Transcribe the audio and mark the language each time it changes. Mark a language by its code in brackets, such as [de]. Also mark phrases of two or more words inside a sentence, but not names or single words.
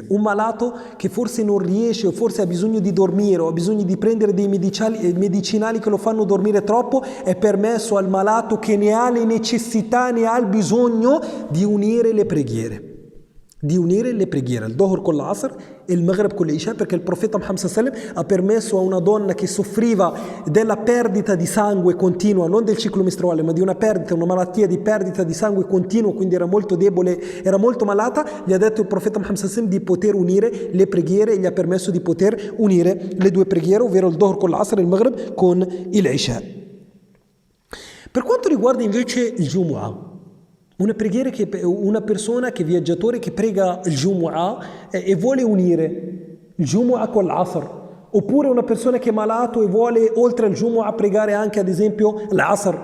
[it] Un malato che forse non riesce o forse ha bisogno di dormire o ha bisogno di prendere dei medicinali che lo fanno dormire troppo, è permesso al malato che ne ha le necessità, ne ha il bisogno di unire le preghiere. Il Dhuhr con l'Asr e il Maghrib con l'Isha, perché il profeta Muhammad [ar] صلى الله عليه وسلم [it] ha permesso a una donna che soffriva della perdita di sangue continua, non del ciclo mestruale, ma di una malattia di perdita di sangue continua, quindi era molto debole, era molto malata, gli ha detto il profeta Muhammad [ar] صلى الله عليه وسلم [it] di poter unire le preghiere e gli ha permesso di poter unire le due preghiere, ovvero il Dhuhr con l'Asr e il Maghrib con l'Isha. Per quanto riguarda invece il Jumu'ah, una persona che è viaggiatore che prega il Jumu'ah e vuole unire il Jumu'ah con l'Asr, oppure una persona che è malato e vuole oltre al Jumu'ah pregare anche ad esempio l'Asr.